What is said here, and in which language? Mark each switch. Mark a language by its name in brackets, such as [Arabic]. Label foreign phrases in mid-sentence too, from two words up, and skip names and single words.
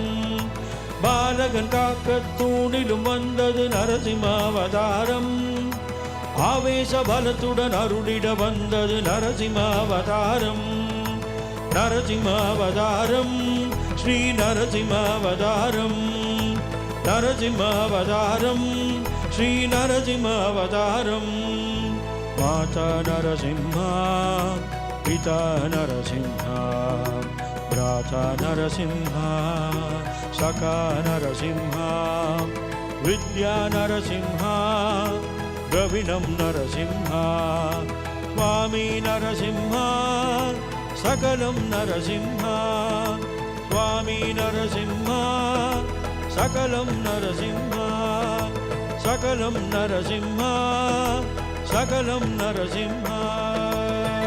[Tamil] பாலகன் காக்க தூணிலும் வந்தது நரசிம்மாவதாரம் ஆவேச பலத்துடன் அருளிட வந்தது நரசிம்மாவதாரம் நரசிம்மாவதாரம் ஸ்ரீ நரசிம்மாவதாரம் நரசிம்மாவதாரம் ஸ்ரீ நரசிம்மாவதாரம் மாதா [Sanskrit] நரசிம்மா पिता नरसिंहा भ्राता नरसिंहा सखा नरसिंहा विद्या नरसिंहा द्रविणं नरसिंहा स्वामी नरसिंहा सकलं नरसिंहा स्वामी नरसिंहा सकलं नरसिंहा सकलं नरसिंहा सकलं नरसिंहा